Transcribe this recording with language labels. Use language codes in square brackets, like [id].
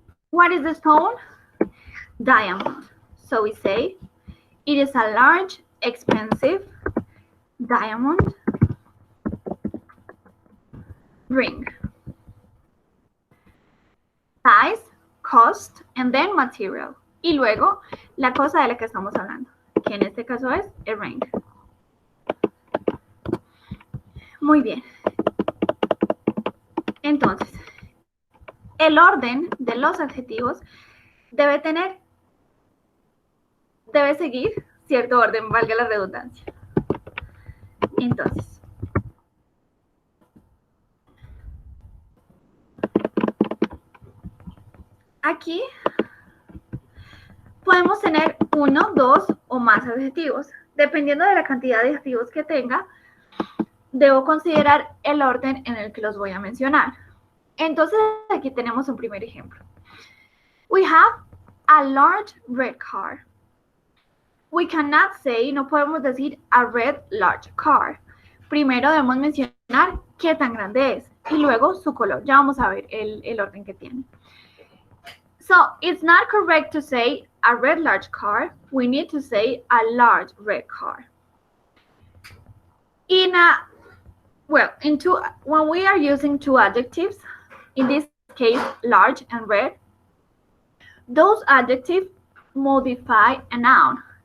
[en] What is the stone? Diamond. So we say it is a large, expensive diamond ring. Size, cost, and then material. [es] Y luego la cosa de la que estamos hablando, que en este caso es a ring. Muy bien. Entonces, el orden de los adjetivos debe seguir cierto orden, valga la redundancia. Entonces, aquí podemos tener uno, dos o más adjetivos. Dependiendo de la cantidad de adjetivos que tenga, debo considerar el orden en el que los voy a mencionar. Entonces, aquí tenemos un primer ejemplo. [en] We have a large red car. We cannot say, [es] no podemos decir [en] a red large car. [es] Primero debemos mencionar qué tan grande es y luego su color. Ya vamos a ver el orden que tiene. [en] So, it's not correct to say a red large car. We need to say a large red car. When we are using two adjectives, in this case, large and red, those adjectives modify a noun.